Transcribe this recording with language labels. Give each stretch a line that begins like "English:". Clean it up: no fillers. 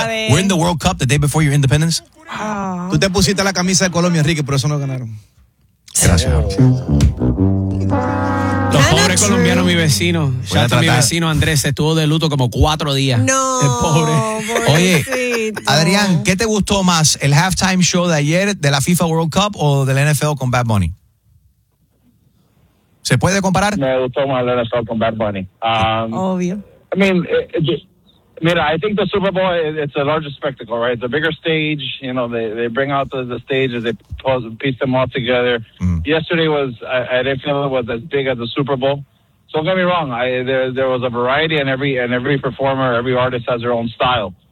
English: Win the World Cup the day before your independence. Oh.
Spanish: Tú te pusiste la camisa de Colombia, Enrique, por eso no ganaron. Gracias. Los pobres colombianos, mi vecino. Ya está mi vecino Andrés. Estuvo de luto como 4 días. No. El pobre. Oye, Adrián, ¿qué te gustó más? ¿El halftime show de ayer de la FIFA World Cup o del NFL con Bad Bunny? ¿Se puede comparar? Me gustó más el NFL con Bad Bunny. Obvio.
English: I mean, I think the Super Bowl, it's a larger spectacle, right? It's a bigger stage. You know, they bring out the stages, they piece them all together. Mm. Yesterday was, I didn't feel it was as big as the Super Bowl. So don't get me wrong. There was a variety, and every performer, every artist has their own style.